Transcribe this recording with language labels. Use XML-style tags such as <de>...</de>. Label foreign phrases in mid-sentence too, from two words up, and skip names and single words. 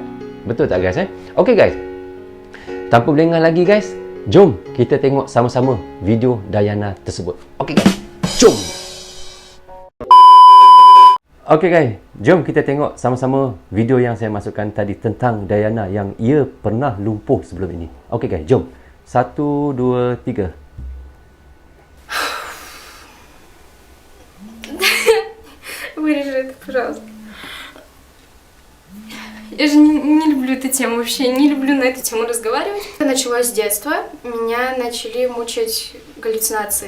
<ms>Betul tak guys Okey guys, tanpa berlengah lagi guys, jom kita tengok sama-sama video Dayana tersebut. Okey guys, jom. Okey guys, jom kita tengok sama-sama video yang saya masukkan tadi tentang Dayana yang ia pernah lumpuh sebelum ini. Okey guys, jom. 1, 2, 3.</ms> <ru>Вырежи это, пожалуйста. Я же не люблю эту тему вообще, не люблю на эту тему разговаривать. Это началось с детства, меня начали мучить галлюцинации.</ru>